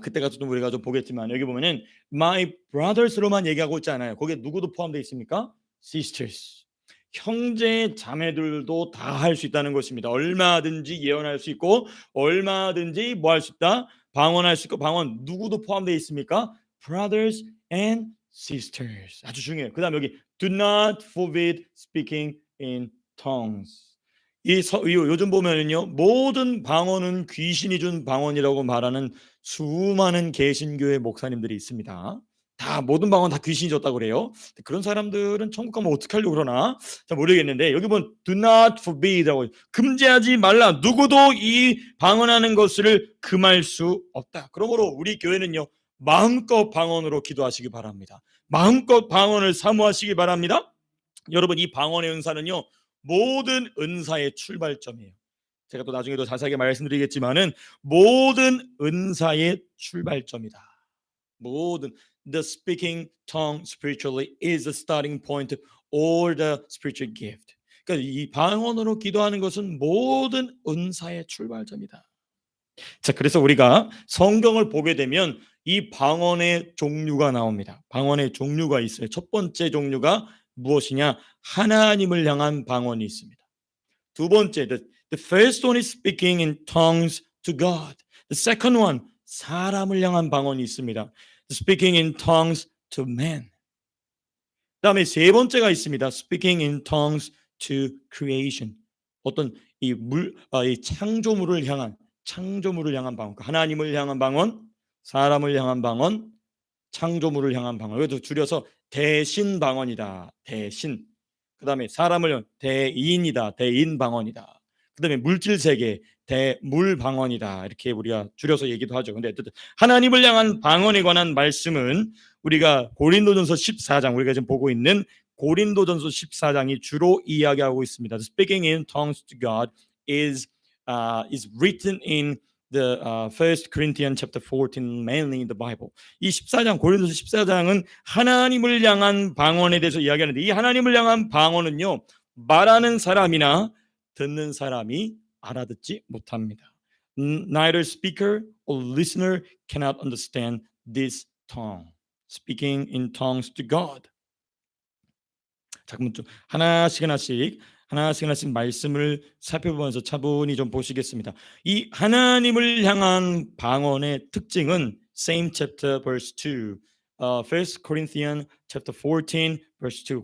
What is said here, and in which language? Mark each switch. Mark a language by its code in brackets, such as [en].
[ko] 그때 가서 좀 우리가 좀 보겠지만 여기 보면은 [en] my brothers [ko] 로만 얘기하고 있지 않아요. 거기에 누구도 포함되어 있습니까? [en] sisters. [ko] 형제 자매들도 다 할 수 있다는 것입니다. 얼마든지 예언할 수 있고 얼마든지 뭐 할 수 있다? 방언할 수 있고 방언 누구도 포함되어 있습니까? [en] brothers and sisters. [ko] 아주 중요해요. 그다음 여기 [en] do not forbid speaking in tongues. [ko] 요즘 보면은요, 모든 방언은 귀신이 준 방언이라고 말하는 수많은 개신교회 목사님들이 있습니다. 다 모든 방언 다 귀신이 줬다고 그래요. 그런 사람들은 천국 가면 어떻게 하려고 그러나 잘 모르겠는데 여기 보면 [en] do not forbid [ko] 라고 금지하지 말라. 누구도 이 방언하는 것을 금할 수 없다. 그러므로 우리 교회는요, 마음껏 방언으로 기도하시기 바랍니다. 마음껏 방언을 사모하시기 바랍니다. 여러분, 이 방언의 은사는요, 모든 은사의 출발점이에요. 제가 또 나중에 더 자세하게 말씀드리겠지만은 모든 은사의 출발점이다. [en] 모든 the speaking tongue spiritually is the starting point of all the spiritual gift. [ko] 그러니까 이 방언으로 기도하는 것은 모든 은사의 출발점이다. 자, 그래서 우리가 성경을 보게 되면 이 방언의 종류가 나옵니다. 방언의 종류가 있어요. 첫 번째 종류가 무엇이냐? 하나님을 향한 방언이 있습니다. 두 번째, [en] the first one is speaking in tongues to God. The second one, [ko] 사람을 향한 방언이 있습니다. [en] Speaking in tongues to man. [ko] 그다음에 세 번째가 있습니다. [en] Speaking in tongues to creation. [ko] 어떤 이 창조물을 향한 방언. 하나님을 향한 방언, 사람을 향한 방언, 창조물을 향한 방언. 이것도 줄여서 대신 방언이다. 대신. 그다음에 사람을 대인이다. 대인 방언이다. 그다음에 물질 세계, 대물 방언이다. 이렇게 우리가 줄여서 얘기도 하죠. 근데 어쨌든 하나님을 향한 방언에 관한 말씀은 우리가 고린도전서 14장, 우리가 지금 보고 있는 고린도전서 14장이 주로 이야기하고 있습니다. [en] Speaking in tongues to God is written in the First Corinthians chapter 14, mainly in the Bible. [ko] 이 14장, 고린도서 14장은 하나님을 향한 방언에 대해서 이야기하는데, 이 하나님을 향한 방언은요, 말하는 사람이나 듣는 사람이 알아듣지 못합니다. [en] Neither speaker or listener cannot understand this tongue. Speaking in tongues to God. [ko] 자, 그럼 좀 하나씩 말씀을 살펴보면서 차분히 좀 보시겠습니다. 이 하나님을 향한 방언의 특징은 [en] same chapter verse 2. First Corinthians chapter 14 verse 2.